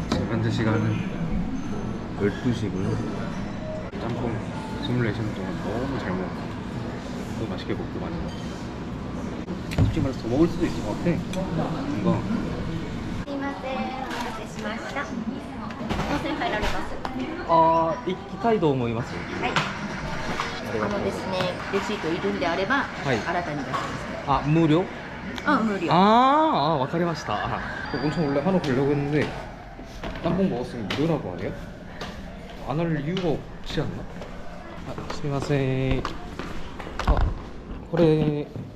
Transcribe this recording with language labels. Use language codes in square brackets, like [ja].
[ko] 현재 시간은 12시고요. 짬뽕 시뮬레이션 동안 너무 잘 먹었고 너무 맛있게 먹고 많이 먹었어요. 솔직히 말해서 더 먹을 수도 있을 것 같아. 뭔가 [ja] すいません、お待たせしました。温泉入られます。行きたいと思います。はい。ですね、レシートいるんであれば、はい新たに出します。 [ko] 아, 무료? [ja] 無料。 아, 와카리마시다. [ko] 온천 원래 하러 가려고 했는데 짬뽕 먹었으면 무료라고 하네요? 안 할 이유가 없지 않나? 아, [ja] 스미마셍. [ko] 아, 그래.